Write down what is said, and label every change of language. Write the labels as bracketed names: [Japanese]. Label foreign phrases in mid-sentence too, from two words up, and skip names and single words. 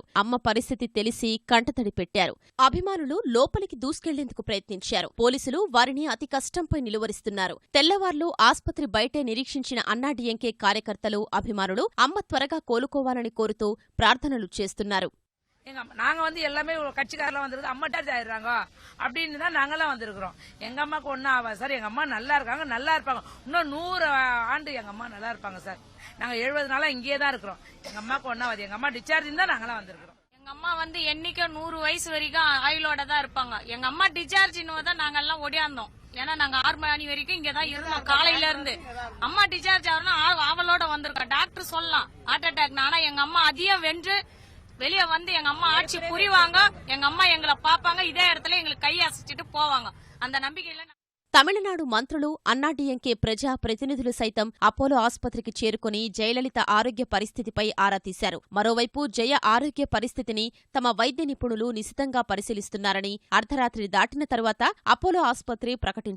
[Telugu] అమ్మ పరిస్థితి తెలిసి కంటతడి పెట్టారు. అభిమానులు లోపలికి దూసుకెళ్లేందుకు ప్రయత్నించారు. పోలీసులు వారిని అతి కష్టంపై నిలువరిస్తున్నారు. తెల్లవార్లు ఆసుపత్రి బయటే నిరీక్షించిన అన్నాడీఎంకే కార్యకర్తలు, అభిమానులు అమ్మ త్వరగా కోలుకోవాలని కోరుతూ ప్రార్థనలు చేస్తున్నారు. [Tamil] நாங்க எல்லாமே கட்சிக்காரெல்லாம் வந்திருக்கு, அம்மா அட்டாச் ஆயிடுறாங்க அப்படின்னு தான் நாங்கெல்லாம் வந்திருக்கிறோம். எங்க அம்மாக்கு ஒன்னும் ஆகாது சார். எங்க அம்மா நல்லா இருக்காங்க, நல்லா இருப்பாங்க. இன்னும் 100 ஆண்டு எங்க அம்மா நல்லா இருப்பாங்க சார். நாங்க 70 நாளா இங்கேயே தான் இருக்கிறோம். எங்க அம்மாக்கு ஒன்னாவது. எங்க அம்மா டிஸ்சார்ஜ் தான் நாங்கெல்லாம் வந்திருக்கிறோம். எங்க அம்மா என்னைக்கு 100 வயசு வரைக்கும் ஆயுளோட தான் இருப்பாங்க. எங்க அம்மா டிஸ்சார்ஜ் தான் நாங்க எல்லாம் ஓடியாந்தோம். ஏன்னா நாங்க 6 மணி வரைக்கும் இங்கதான் இருந்தோம் காலையில இருந்து. அம்மா டிஸ்சார்ஜ் ஆகணும் ஆவலோட வந்திருக்கோம். டாக்டர் சொல்லலாம் [English] heart attack. [Tamil] ஆனா எங்க அம்மா அதிகம் வென்று வெளியே வந்து எங்க அம்மா ஆட்சி புரிவாங்க. எங்க அம்மா எங்களை பாப்பாங்க. இதே இடத்துல எங்களுக்கு கை அசைச்சிட்டு போவாங்க. அந்த நம்பிக்கையில [Telugu] తమిళనాడు మంత్రులు, అన్నాడీఎంకే ప్రజా ప్రతినిధులు సైతం అపోలో ఆసుపత్రికి చేరుకుని జయలలిత ఆరోగ్య పరిస్థితిపై ఆరా తీశారు. మరోవైపు జయ ఆరోగ్య పరిస్థితిని తమ వైద్య నిపుణులు నిశితంగా పరిశీలిస్తున్నారని అర్ధరాత్రి దాటిన తరువాత అపోలో ఆసుపత్రి ప్రకటించింది.